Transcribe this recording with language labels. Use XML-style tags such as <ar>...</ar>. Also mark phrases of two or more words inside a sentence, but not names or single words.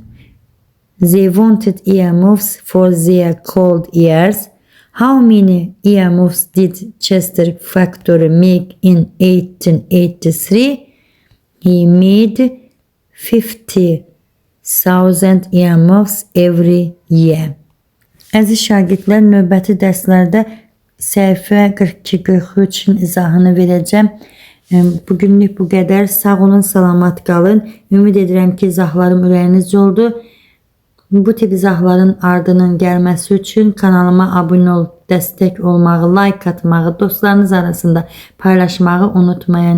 <en>They wanted earmuffs for their cold ears. How many earmuffs did Chester factory make in 1883? He made 50,000 earmuffs every year.</en> <az>Əziz şagirdlər, növbəti dərslərdə səhifə 42-43-ün izahını verəcəm. Bugünlük bu qədər. Sağ olun, salamat qalın. Ümid edirəm ki, izahlarım ürəyinizcə oldu. Bu tip izahların ardının gəlməsi üçün kanalıma abunə olub dəstək olmağı, like atmağı, dostlarınız arasında paylaşmağı unutmayın.</az>